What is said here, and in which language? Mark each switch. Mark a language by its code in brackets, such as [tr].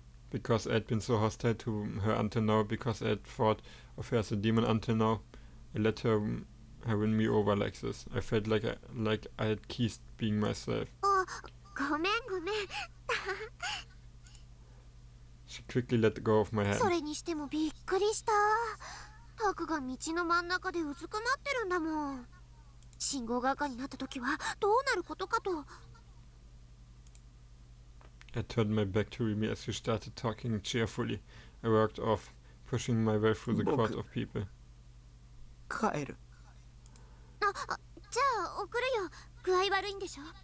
[en] because I had been so hostile to her until now, because I had thought of her as a demon until now, I let her win me over like this. I felt like I had ceased being myself. [ja] ごめんごめん。 [en] She quickly let go of my hand. [ja] それにしてもびっくりした。タクが道の真ん中でうずくまってるんだもん。信号が赤になった時はどうなることかと。 [en] I turned my back to Remy as she started talking cheerfully. I walked off, pushing my way through the crowd of people. [ja] 帰る。じゃあ送るよ。具合悪いんでしょ。